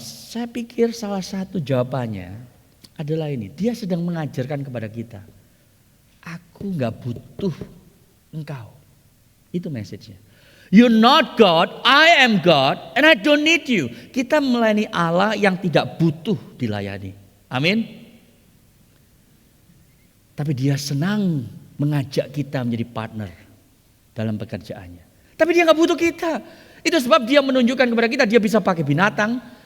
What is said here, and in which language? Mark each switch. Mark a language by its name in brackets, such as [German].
[Indonesian] Saya pikir salah satu jawabannya adalah ini. Dia sedang mengajarkan kepada kita. Aku nggak butuh engkau. Itu message-nya. [English] You're not God, I am God, and I don't need you. [Indonesian] Kita melayani Allah yang tidak butuh dilayani. Amin. Tapi dia senang mengajak kita menjadi partner dalam pekerjaannya. Tapi dia nggak butuh kita. Itu sebab dia menunjukkan kepada kita dia bisa pakai binatang.